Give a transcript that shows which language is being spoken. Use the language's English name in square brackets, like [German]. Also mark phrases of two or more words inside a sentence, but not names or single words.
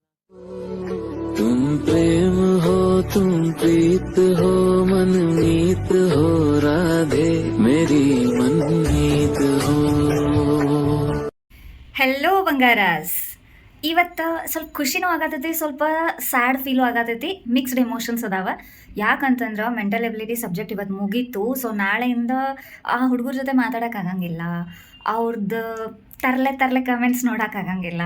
[Hindi] तुम प्रेम हो तुम प्रीत हो मनमीत हो राधे मेरी मनमीत हो. [Kannada] ಹೆಲೋ ಬಂಗಾರಾಸ್. ಇವತ್ತು ಸ್ವಲ್ಪ ಖುಷಿನೂ ಆಗತೈತಿ, ಸ್ವಲ್ಪ [English] sad feel [Kannada] ಆಗತೈತಿ, [English] mixed emotions [Kannada] ಅದಾವ. ಯಾಕಂತಂದ್ರೆ [English] mental ability subject [Kannada] ಇವತ್ತು ಮುಗೀತು. ಸೊ ನಾಳೆಯಿಂದ ಆ ಹುಡುಗರ ಜೊತೆ ಮಾತಾಡೋಕ್ಕಾಗಂಗಿಲ್ಲ, ಅವ್ರದ್ದು ತರಲೆ ಕಮೆಂಟ್ಸ್ ನೋಡೋಕ್ಕಾಗಂಗಿಲ್ಲ.